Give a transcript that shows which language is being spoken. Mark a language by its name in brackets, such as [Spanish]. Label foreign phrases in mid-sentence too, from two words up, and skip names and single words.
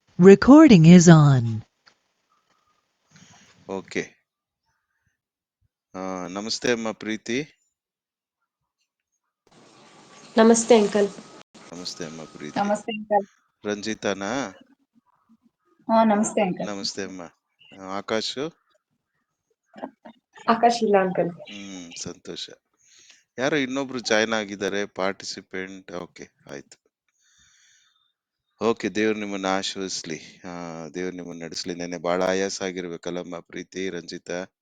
[English] Recording is on. [Kannada] ಓಕೆ. ನಮಸ್ತೆ ಅಮ್ಮ ಪ್ರೀತಿ. ನಮಸ್ತೆ ಅಂಕಲ್. ನಮಸ್ತೆ ಅಮ್ಮ ಪ್ರೀತಿ. ನಮಸ್ತೆ ಅಂಕಲ್. ರಂಜಿತಾನಾ? ನಮಸ್ತೆ ಅಂಕಲ್. ನಮಸ್ತೆ ಅಮ್ಮ. ಆಕಾಶ್? ಆಕಾಶ್ ಇಲ್ಲ ಅಂಕಲ್. ಸಂತೋಷ. ಯಾರೋ ಇನ್ನೊಬ್ರು ಜಾಯ್ನ್ ಆಗಿದ್ದಾರೆ ಪಾರ್ಟಿಸಿಪೆಂಟ್. ಓಕೆ, ಆಯ್ತು. ಓಕೆ, ದೇವ್ರು ನಿಮ್ಮನ್ನ ಆಶೀರ್ವದಿಸ್ಲಿ. ದೇವ್ರು ನಿಮ್ಮನ್ನ ನಡೆಸ್ಲಿ. ನೆನ್ನೆ ಬಹಳ ಆಯಾಸ ಆಗಿರ್ಬೇಕಲ್ಲಮ್ಮ ಪ್ರೀತಿ, ರಂಜಿತಾ?